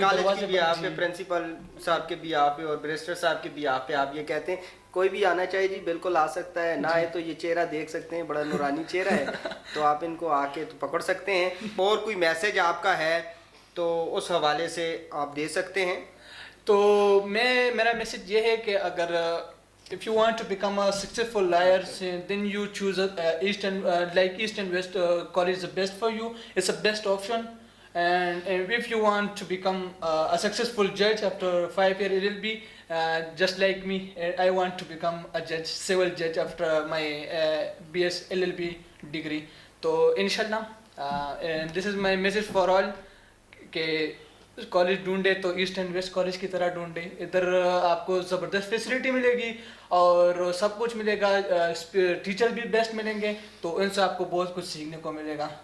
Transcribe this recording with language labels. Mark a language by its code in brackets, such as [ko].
[ur] College کی بھی آپ پہ, پرنسپل صاحب کے بھی آپ پہ, اور بیرسٹر صاحب کے بھی آپ پہ, آپ یہ کہتے ہیں کوئی بھی آنا چاہیے جی بالکل آ سکتا ہے. نہ آئے تو یہ چہرہ دیکھ سکتے ہیں, بڑا نورانی چہرہ ہے, تو آپ ان کو آ کے تو پکڑ سکتے ہیں. اور کوئی میسج آپ کا ہے تو اس حوالے سے آپ دے سکتے ہیں. تو میرا میسج یہ ہے کہ اگر [en] if you want to become a successful lawyer, then you choose East and like East and West college is the best for you. It's the best option. And if you want to become a successful judge after 5 year LLB, just like me, I want to become a judge, civil judge after my BS LLB degree. So inshallah, and this is my message for all [ur] کہ college ڈھونڈے تو asset and waste college کی طرح ڈھونڈے. ادھر آپ کو زبردست facility ملے گی اور سب کچھ ملے گا, ٹیچر بھی بیسٹ ملیں گے, تو ان سے آپ کو بہت کچھ سیکھنے کو ملے گا.